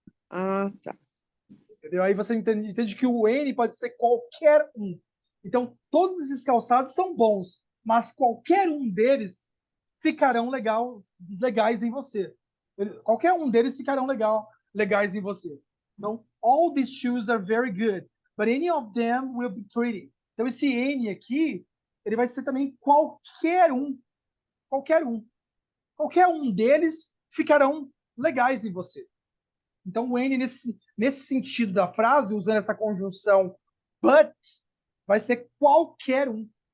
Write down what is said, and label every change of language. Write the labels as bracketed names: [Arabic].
[Portuguese] Ah, tá. Entendeu? Aí você entende que o N pode ser qualquer um. Então, todos esses calçados são bons, mas qualquer um deles ficarão legais em você. Qualquer um deles ficarão legais em você. [English] Então, all these shoes are very good, but any of them will be pretty. [Portuguese] Então, esse N aqui, ele vai ser também qualquer um. Qualquer um. Qualquer um deles ficarão legais em você. Então, o N, nesse sentido da frase, usando essa conjunção but, vai ser qualquer um.